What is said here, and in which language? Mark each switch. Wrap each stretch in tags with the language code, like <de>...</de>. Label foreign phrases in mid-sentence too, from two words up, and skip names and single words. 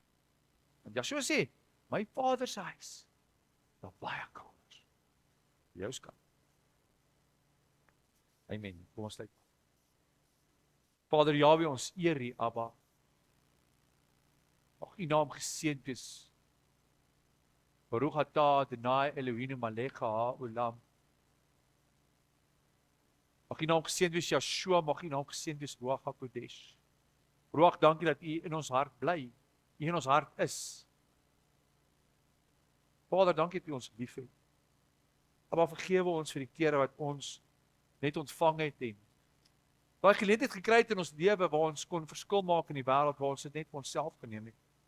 <af>Want Yeshua sê, my Vader se huis, daar baie kamers. Jou skat. Amen. Kom ons sluit. Vader Jahweh, ons eer U, Abba. Mag U naam geseënd wees.</af> <he>ברוך אתה אדוני אלוהינו מלך העולם.</he> <af>Mag U naam geseënd wees, Yeshua, mag U naam geseënd wees, Ruach HaKodesh. Ruach, dankie dat U in ons hart bly, U in ons hart is. Vader, dankie dat U ons liefhet. Maar vergewe ons vir die kere wat ons net ontvang het en daai geleentheid gekry het in ons lewe waar ons kon verskil maak in die wêreld, waar ons dit net vir onsself geneem het.</af>